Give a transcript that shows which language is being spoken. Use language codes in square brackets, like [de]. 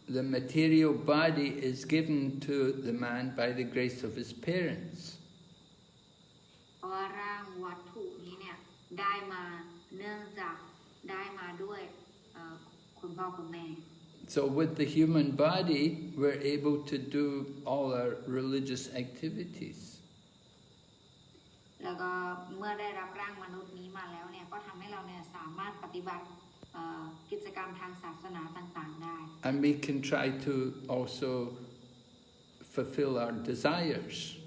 [en] The material body is given to the man by the grace of his parents. [th] เพราะว่าร่างวัตถุนี้เนี่ยได้มาเนื่องจากได้มาด้วยคุณพ่อคุณแม่ [en] So with the human body, we're able to do all our religious activities. [th] แล้วก็เมื่อได้รับร่างมนุษย์นี้มาแล้วเนี่ยก็ทำให้เราเนี่ยสามารถปฏิบัติกิจกรรมทางศาสนาต่างๆได้ [en] And we can try to also fulfill our desires.